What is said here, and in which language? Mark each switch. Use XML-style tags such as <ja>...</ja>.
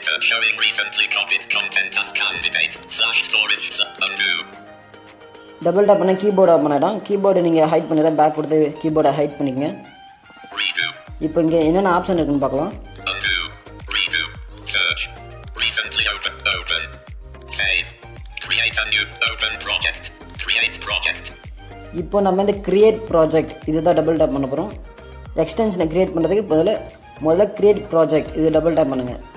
<en>Showing recently copied content as candidate/storage/undo.</en> <ta>Double tape பண்ண keyboard open ஆயிடும். Keyboard நீங்க height பண்ணிதான் பேக் கொடுத்து கீபோர்டை ஹைட் பண்ணிக்கங்க. இப்போ இங்க என்னென்ன ஆப்ஷன் இருக்குன்னு பார்க்கலாம்.</ta> <en>Undo, redo, search, recently open, save, create a new open project, create project.</en> <ta>இப்போ நம்ம இந்த கிரியேட் ப்ராஜெக்ட் இதுதான் டபுள் டேப் பண்ண போறோம். எக்ஸ்டென்ஷனை கிரியேட் பண்றதுக்கு முதல்ல கிரியேட் ப்ராஜெக்ட் இது டபுள் டேப் பண்ணுங்க.</ta>